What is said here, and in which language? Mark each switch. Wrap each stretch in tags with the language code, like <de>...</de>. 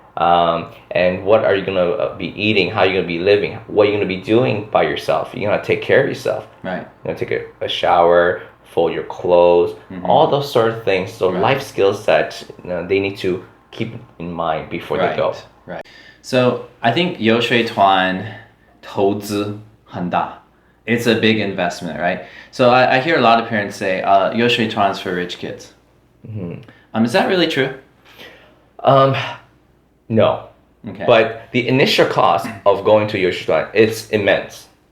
<en>and what are you going to be eating, how are you going to be living, what are you going to be doing by yourself. You're going to take care of yourself. Right. You're going to take a shower, fold your clothes, all those sort of things. So life skills that they need to keep in mind before they go. Right. So I think</en> <zh>游学团投资很大.</zh> <en>It's a big investment, right? So I hear a lot of parents say, 游学团 is for rich kids. Is that really true? No. Okay. But the initial cost of going to 游学团, it's immense.</en>